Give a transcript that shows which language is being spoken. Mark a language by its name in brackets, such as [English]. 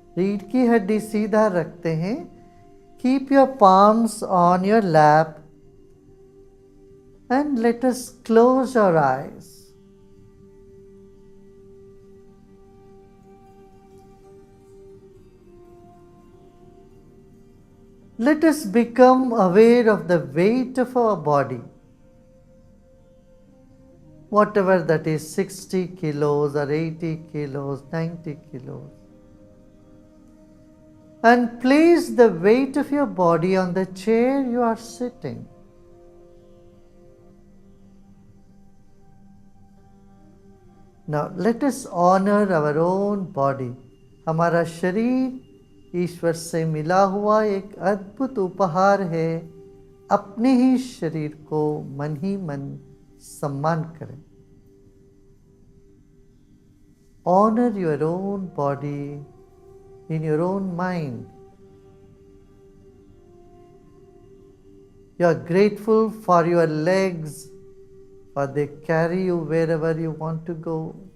[Hindi] रीढ़ की हड्डी सीधा रखते हैं. [English] Keep your palms on your lap and let us close our eyes. Let us become aware of the weight of our body. Whatever that is, 60 kilos or 80 kilos, 90 kilos. And place the weight of your body on the chair you are sitting. Now let us honor our own body. [Hindi] हमारा शरीर ईश्वर से मिला हुआ एक अद्भुत उपहार है. अपने ही शरीर को मन ही मन सम्मान करें. [English] Honor your own body in your own mind. You are grateful for your legs, for they carry you wherever you want to go.